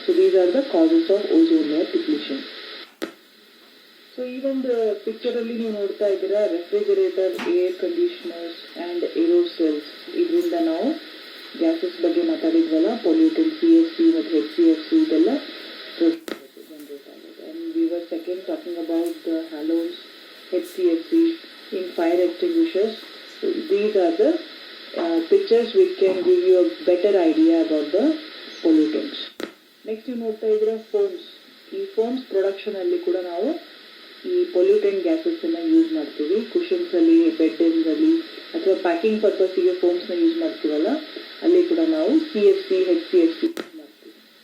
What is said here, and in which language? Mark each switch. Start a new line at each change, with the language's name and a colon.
English: So these are the causes of ozone layer depletion.
Kannada: So ಈ ಒಂದು ಪಿಕ್ಚರಲ್ಲಿ ನೀವು ನೋಡ್ತಾ ಇದ್ದೀರಾ ರೆಫ್ರಿಜರೇಟರ್, ಏರ್ ಕಂಡೀಷನರ್ಸ್ ಆ್ಯಂಡ್ ಏರೋಸೆಲ್ಸ್. ಇದರಿಂದ ನಾವು ಗ್ಯಾಸಸ್ ಬಗ್ಗೆ ಮಾತಾಡಿದ್ವಲ್ಲ, ಪೊಲ್ಯೂಟೆಂಟ್ CFC ಮತ್ತು HCFC ಇದೆಲ್ಲ ಜನರೇಟ್ ಆಗುತ್ತೆ.
English: And we were second talking about the halons, HCFC in fire extinguishers. So these are the pictures which can give you a better idea about the pollutants. Next you
Kannada: ನೋಡ್ತಾ ಇದ್ದೀರಾ foams. ಈ foams production ಅಲ್ಲಿ ಕೂಡ ನಾವು ಈ pollutant gases ಅನ್ನ use ಮಾಡ್ತೀವಿ. Cushions ಅಲ್ಲಿ, ಬೆಡ್ಸ್ ಅಲ್ಲಿ ಅಥವಾ ಪ್ಯಾಕಿಂಗ್ ಪರ್ಪಸ್ಗೆ ಫೋಮ್ಸ್ನ ಯೂಸ್ ಮಾಡ್ತೀವಲ್ಲ, ಅಲ್ಲಿ ಕೂಡ ನಾವು CFC, HCFC ಯೂಸ್ ಮಾಡ್ತೀವಿ.